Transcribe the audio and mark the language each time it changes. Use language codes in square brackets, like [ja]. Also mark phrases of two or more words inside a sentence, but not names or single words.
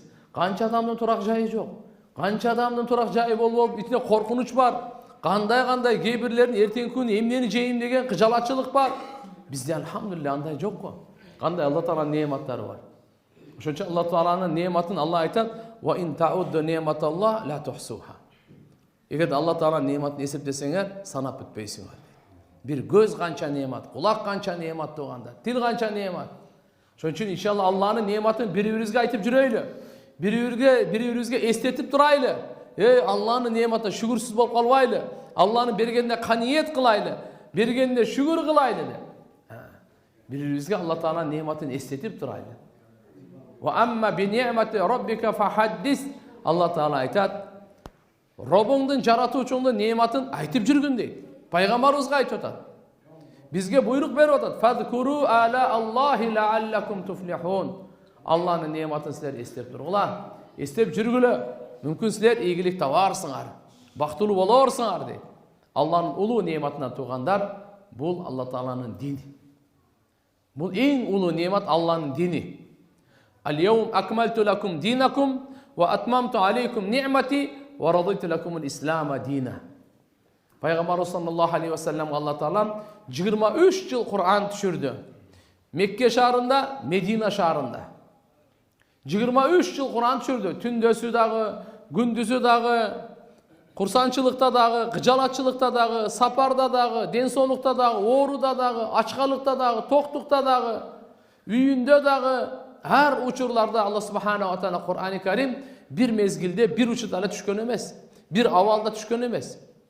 [ky] Канча адамдын турак жайы жок. Канча адамдын турак жайы болуп, ичинде коркунуч бар. Кандай кээ бирлердин эртеңки күнү эмнени жейм деген кыжалатчылык бар. Бизде алхамдулилlah андай жок го. Кандай Алла Тааланын неиматтары бар. Ошон үчүн Алла Тааланын неиматын Алла айтат: [ar] "وإن تعدوا نعمة الله لا تحصوها." [ky] Эгер Алла Тааланын неиматын эсептесеңер, санап бүтпөйсүңөр. Бир көз канча неимат, кулак канча неимат тууганда, тил канча неимат. Ошон үчүн иншалла Алланын неиматын бири-бирибизге айтып жүрөйлү. Бири-бирибизге эстетип турайлы. Алланын неиматына шүгүрсүз болуп калбайлы. Алланын бергенине каниет кылайлы. Бергенине шүгүр кылайлы деп. Бири-бирибизге Алла Тааланын неиматын эстетип турайлы. [ar] وأما بنعمة ربك فحدث. [ky] Алла Таала айтат: Робуңдун жаратуучуңдун неиматын айтып жүргүн дейт. Пайгамбарыбызга айтып атат. Бизге буйрук берип атат: [ar] "فاذكروا آلاء الله لعلكم تفلحون." [ky] Алланын неиматын силер эстеп тургула, эстеп жүргүлө. Мүмкүн силер ийгилик табарсыңар, бактылуу болорсуңар дейт. Алланын улуу неиматынан туугандар, бул Алла Тааланын дини. Бул эң улуу неимат Алланын дини. [ar] اليوم أكملت لكم دينكم وأتممت عليكم نعمتي ورضيت لكم الإسلام دينا. [ky] Пайгамбар [ar] صلى الله عليه وسلم [ky] Алла Таалам 23 жыл Кур'ан түшүрдү. Мекке шаарында, Медина шаарында. 23 жыл Кур'ан түшүрдү. Түндөсү дагы, күндүзү дагы, курсанчылыкта дагы, кыжалатчылыкта дагы, сапарда дагы, ден соолукта дагы, ооруда дагы, ачкалыкта дагы, токтукта дагы, үйүндө дагы, ар учурларда Алла [ar] سبحانه وتعالى [ky] Кур'ани Карим бир мезгилде бир учурда эле түшкөн эмес, бир абалда түшкөн эмес.